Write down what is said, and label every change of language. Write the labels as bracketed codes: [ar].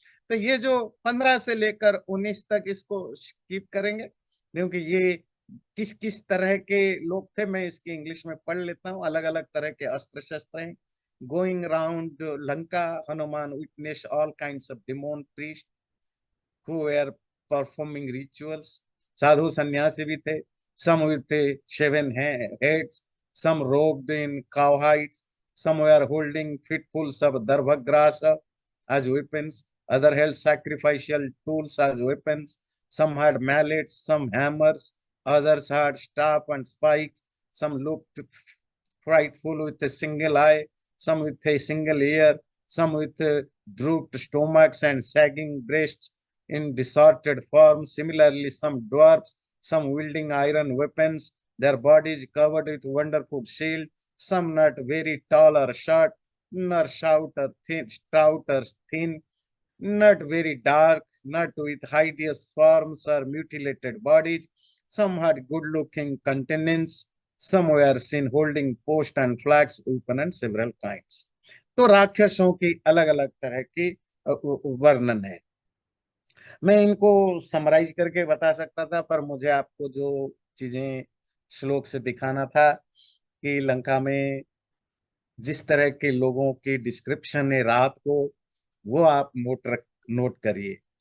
[hi] तो ये जो 15 से लेकर 19 तक इसको स्किप करेंगे, क्योंकि ये किस किस तरह के लोग थे मैं इसकी इंग्लिश में पढ़ लेता हूँ। अलग अलग तरह के अस्त्र शस्त्र हैं। [en] Going round Lanka, Hanuman witness all kinds of demon priest who were performing rituals. [hi] साधु सन्यासी भी थे, [en] some with 7 heads, some robed in cowhides, some were holding fitfuls of darbhagrasa as weapons, other held sacrificial tools as weapons, some had mallets, some hammers, others had staff and spikes, some looked frightful with a single eye, some with a single ear, some with drooped stomachs and sagging breasts in disordered form. Similarly, some dwarfs, some wielding iron weapons, their bodies covered with wonderful shield, some not very tall or short, nor stout or thin, not very dark, not with hideous forms or mutilated bodies. Some had good-looking countenance. Some were seen holding post and flags, weapon and several kinds. [hi] तो राक्षसों की अलग अलग तरह की वर्णन है। मैं इनको समराइज करके बता सकता था, पर मुझे आपको जो चीजें श्लोक से दिखाना था कि लंका में जिस तरह के लोगों की डिस्क्रिप्शन है रात को, वो आप नोट करिए।